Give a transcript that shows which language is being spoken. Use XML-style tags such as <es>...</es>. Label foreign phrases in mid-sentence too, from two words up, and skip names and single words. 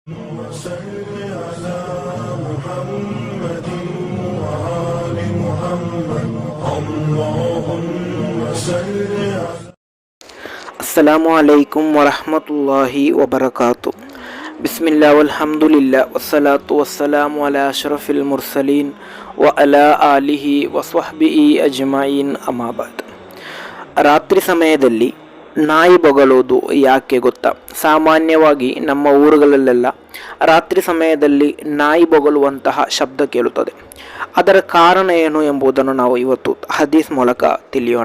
<ar>وصل على محمد وآل محمد اللهم صل على السلام عليكم ورحمة الله وبركاته. بسم الله والحمد لله والصلاة والسلام على أشرف المرسلين وعلى آله وصحبه أجمعين أما بعد.</ar> <kn>ರಾತ್ರಿ ಸಮಯದಲ್ಲಿ ನಾಯಿ ಬೊಗಳುವುದು ಯಾಕೆ ಗೊತ್ತಾ? ಸಾಮಾನ್ಯವಾಗಿ ನಮ್ಮ ಊರುಗಳಲ್ಲೆಲ್ಲ ರಾತ್ರಿ ಸಮಯದಲ್ಲಿ ನಾಯಿ ಬೊಗಳುವಂತಹ ಶಬ್ದ ಕೇಳುತ್ತದೆ. ಅದರ ಕಾರಣ ಏನು ಎಂಬುದನ್ನು ನಾವು ಇವತ್ತು ಹದೀಸ್ ಮೂಲಕ ತಿಳಿಯೋಣ.</kn>